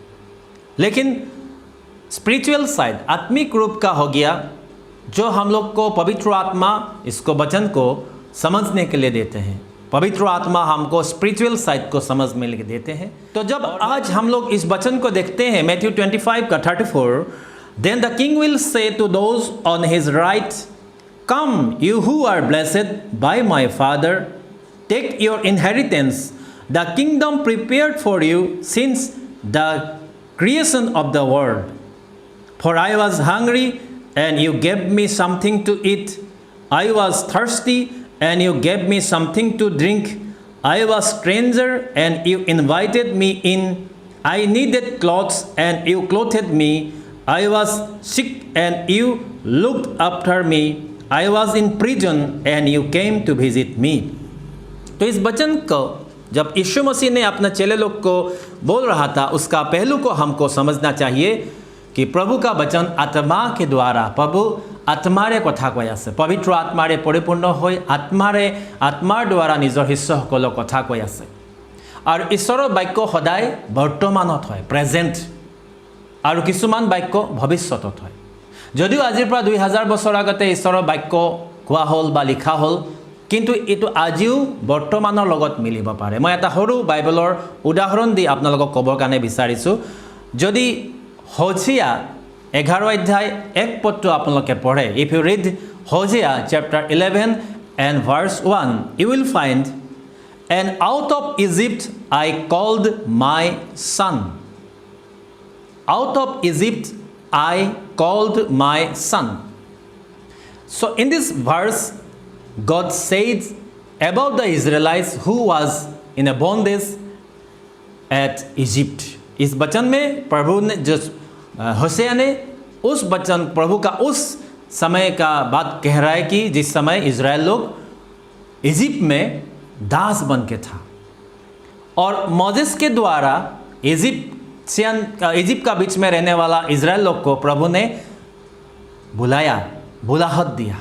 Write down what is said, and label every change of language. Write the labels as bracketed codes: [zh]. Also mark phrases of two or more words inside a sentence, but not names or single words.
[hi] लेकिन [en] spiritual side, [hi] आत्मिक रूप का हो गया जो हम लोग को पवित्र आत्मा इसको वचन को समझने के लिए देते हैं। पवित्र आत्मा हमको [en] spiritual side [hi] को समझ में देते हैं। तो जब आज हम लोग इस वचन को देखते हैं मैथ्यू 25 का 34, [en] then the king will say to those on his right, come you who are blessed by my Father, take your inheritance, the kingdom prepared for you since the creation of the world, for I was hungry and you gave me something to eat, I was thirsty and you gave me something to drink, I was stranger and you invited me in, I needed clothes and you clothed me, I was sick and you looked after me, I was in prison and you came to visit me। [hi] तो इस वचन को जब यीशु मसीह ने अपने चेले लोग को बोल रहा था उसका पहलू को हमको समझना चाहिए कि प्रभु का वचन आत्मा के द्वारा, प्रभु [as] আত্মাৰে কথা কৈ আছে, পবিত্ৰ আত্মাৰে পৰিপূৰ্ণ হৈ আত্মাৰ দ্বাৰা নিজৰ শিষ্যসকলক কথা কৈ আছে। আৰু ঈশ্বৰৰ বাক্য সদায় বৰ্তমানত হয়, প্ৰেজেণ্ট, আৰু কিছুমান বাক্য ভৱিষ্যতত হয়। যদিও আজিৰ পৰা 2000 বছৰ আগতে ঈশ্বৰৰ বাক্য কোৱা হ'ল বা লিখা হ'ল, কিন্তু এইটো আজিও বৰ্তমানৰ লগত মিলিব পাৰে। মই এটা সৰু বাইবেলৰ উদাহৰণ দি আপোনালোকক ক'বৰ কাৰণে বিচাৰিছোঁ। [en] যদি [hi] होजिया 11 अध्याय 1 पद आपलोके पढ़े, [en] if you read Hosea chapter 11 and verse 1, you will find, and out of Egypt I called my son, out of Egypt I called my son। So in this verse God said about the Israelites who was in a bondage at Egypt। [hi] इस वचन में प्रभु ने जो होशिया ने उस वचन प्रभु का उस समय का बात कह रहा है कि जिस समय इज़राइल लोग इजिप्ट में दास बन के था और मोसेस के द्वारा इजिप्ट का बीच में रहने वाला इज़राइल लोग को प्रभु ने बुलाहट दिया।